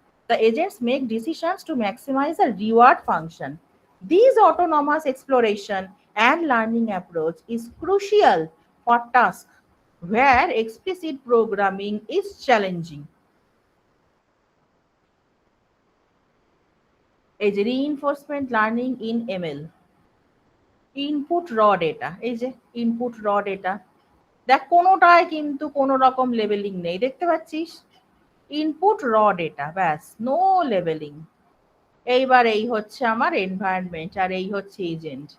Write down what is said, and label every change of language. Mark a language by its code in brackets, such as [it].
[en] The agents make decisions to maximize a reward function. This autonomous exploration and learning approach is crucial for tasks where explicit programming is challenging. [bn] এই যে [en] reinforcement learning in ML, input raw data, [bn] এই যে [en] input raw data, [bn] দেখ কোনোটায় কিন্তু কোনো রকম labelling নেই, দেখতে পাচ্ছিস? [en] input raw data, [bn] ব্যাস, [en] No labelling. [bn] এইবার এই হচ্ছে আমার এনভায়রনমেন্ট আর এই হচ্ছে এজেন্ট।